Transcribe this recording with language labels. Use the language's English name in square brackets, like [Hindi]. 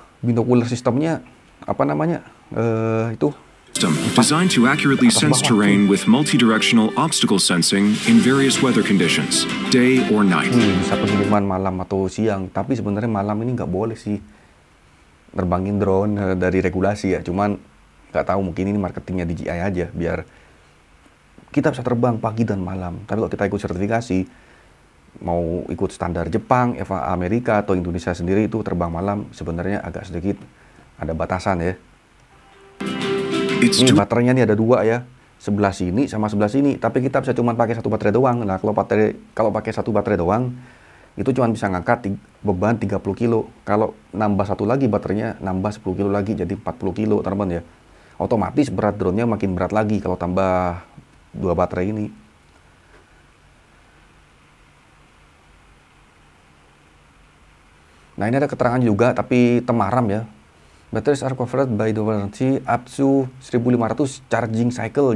[Indonesian] Binocular sistemnya apa namanya? Itu [English] designed to accurately sense terrain with multi-directional obstacle sensing in various weather conditions, day or night. [Indonesian] Bisa pengiriman malam atau siang, tapi sebenarnya malam ini nggak boleh sih nerbangin drone dari regulasi ya. Cuman nggak tahu, mungkin ini marketingnya DJI aja biar kita bisa terbang pagi dan malam. Tapi kalau kita ikut sertifikasi, mau ikut standar Jepang, EVA Amerika atau Indonesia sendiri, itu terbang malam sebenarnya agak sedikit ada batasan ya. Ini baterainya nih ada dua ya, sebelah sini sama sebelah sini. Tapi kita bisa cuma pakai satu baterai doang. Nah kalau pakai satu baterai doang, itu cuma bisa ngangkat beban 30 kilo. Kalau nambah satu lagi baterainya, nambah 10 kilo lagi, jadi 40 kilo teman-teman ya. Otomatis berat drone-nya makin berat lagi kalau tambah dua baterai ini. Nah ini ada keterangan juga, tapi temaram ya. [English] Batteries are covered by the warranty up to 1500 charging cycle.